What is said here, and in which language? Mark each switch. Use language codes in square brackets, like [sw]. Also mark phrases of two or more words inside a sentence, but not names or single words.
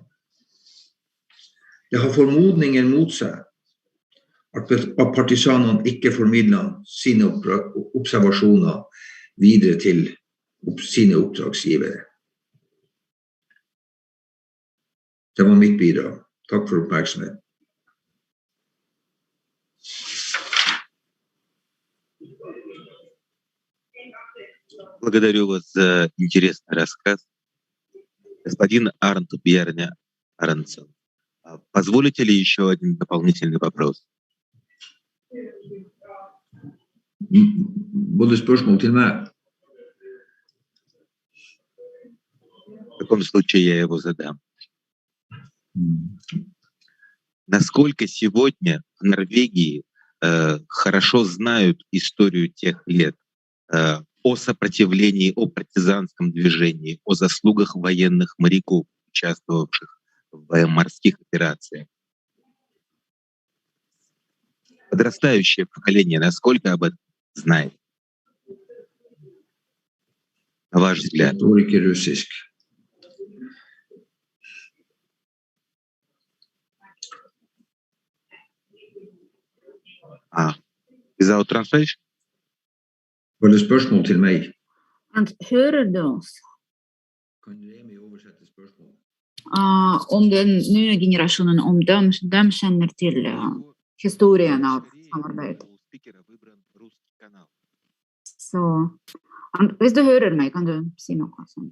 [no] Det har formodninger mot seg at partisanene ikke formidlet sine observasjoner videre til sine oppdragsgivere. Det var mitt bidrag. Takk for oppmerksomheten. [ru] Благодарю вас за интересный рассказ. Господин Арнт Бьерня Арнтсон, позволите ли еще один дополнительный вопрос? [no] Både spørsmål til meg. [ru] В таком случае я его задам. Насколько сегодня в Норвегии хорошо знают историю тех лет, о сопротивлении, о партизанском движении, о заслугах военных моряков, участвовавших в морских операциях? Подрастающее поколение насколько об этом знает? На ваш взгляд? [no] Forstår ikke russisk. [en] Without translation? [no] Var det spørsmål til meg? And hører du oss? Kan Remi oversette spørsmålet? Om den nye generasjonen, om de kjenner til historien av samarbeid. Så, hvis du hører meg, kan du si noe sånt.